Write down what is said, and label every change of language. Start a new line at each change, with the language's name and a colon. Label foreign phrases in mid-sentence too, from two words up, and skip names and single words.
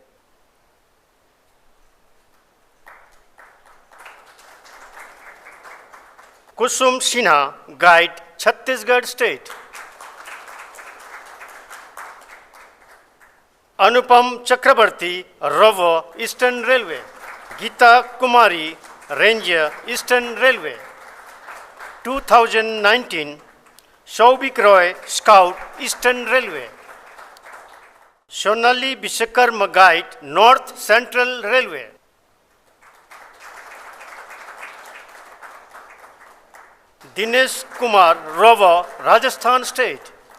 English: Kusum Sinha Guide Chhattisgarh State. Anupam Chakrabarti Rover Eastern Railway. Geeta Kumari Ranger Eastern Railway. 2019 Shaubik Roy Scout Eastern Railway. Shonali Bishakarma Guide North Central Railway. Dinesh Kumar Rover Rajasthan State.